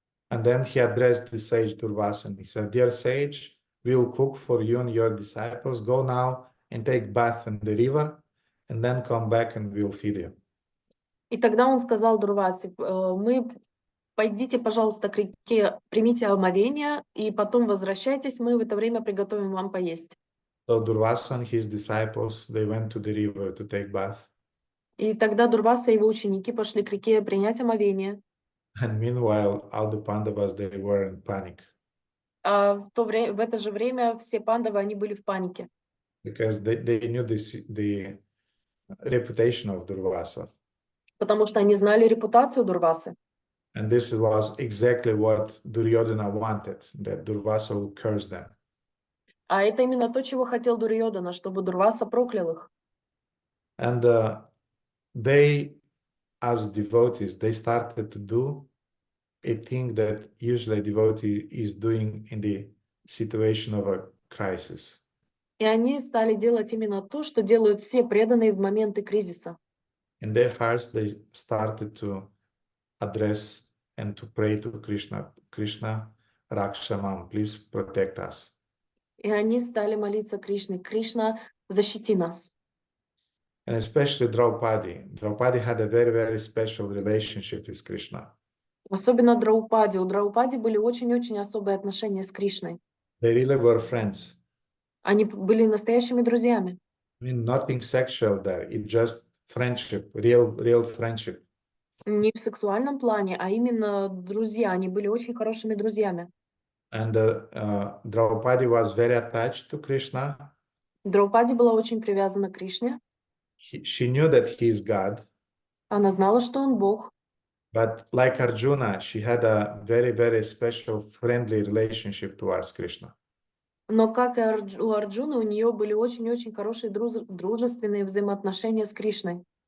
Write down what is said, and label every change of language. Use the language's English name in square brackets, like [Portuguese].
[English] And then he addressed the sage Durvasa and he said, dear sage, we will cook for you and your disciples. Go now and take bath in the river and then come back and we will feed you. [Russian] И тогда он сказал Дурвасе, пойдите, пожалуйста, к реке, примите омовение, и потом возвращайтесь, мы в это время приготовим вам поесть. [English] So Durvasa and his disciples, they went to the river to take bath. [Russian] И тогда Дурваса и его ученики пошли к реке принять омовение. [English] And meanwhile, all the Pandavas, they were in panic. [Russian] А в это же время все пандавы, они были в панике. [English] Because they knew the reputation of Durvasa. [Russian] Потому что они знали репутацию Дурвасы. [English] And this was exactly what Duryodhana wanted, that Durvasa will curse them. [Russian] А это именно то, чего хотел Дурьодана, чтобы Дурваса проклял их. [English] And they, as devotees, they started to do a thing that usually a devotee is doing in the situation of a crisis. [Russian] И они стали делать именно то, что делают все преданные в моменты кризиса. [English] In their hearts, they started to address and to pray to Krishna, Krishna, Rakshamam, please protect us. [Russian] И они стали молиться Кришне: Кришна, защити нас. [English] And especially Draupadi. Draupadi had a very, very special relationship with Krishna. [Russian] Особенно Драупади. У Драупади были очень-очень особые отношения с Кришной. [English] They really were friends. [Russian] Они были настоящими друзьями. [English] I mean, nothing sexual there. It's just friendship, real friendship. [Russian] Не в сексуальном плане, а именно друзья. Они были очень хорошими друзьями. [English] And Draupadi was very attached to Krishna. [Russian] Драупади была очень привязана к Кришне. [English] She knew that he is God. [Russian] Она знала, что он Бог. [English] But like Arjuna, she had a very, very special friendly relationship towards Krishna. [Russian] Но как и у Арджуны, у нее были очень-очень хорошие дружественные взаимоотношения с Кришной.